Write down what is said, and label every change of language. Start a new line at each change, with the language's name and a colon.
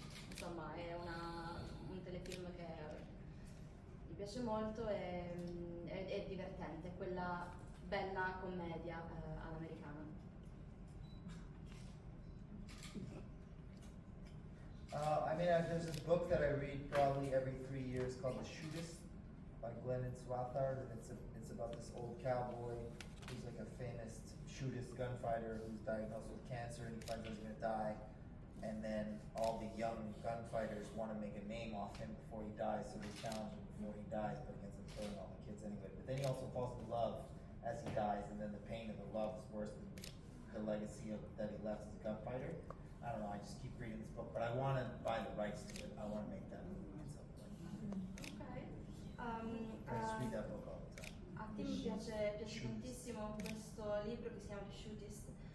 Italian: Insomma, è un telefilm che mi piace molto, è divertente, è quella bella commedia all'americana.
English: There's this book that I read probably every 3 years called The Shootist by Glennon Swathard, and it's about this old cowboy who's like a famous shootist gunfighter who's diagnosed with cancer, and he finds out he's gonna die, and then all the young gunfighters want to make a name off him before he dies, so they challenge him before he dies, but he ends up killing all the kids anyway. But then he also falls in love as he dies, and then the pain and the love is worse than the legacy that he left as a gunfighter. I don't know, I just keep reading this book, but I want to buy the rights to it. I want to make that movie at some point. I just read that book all the time.
Italian: A te mi piace tantissimo questo libro che si chiama The Shootist.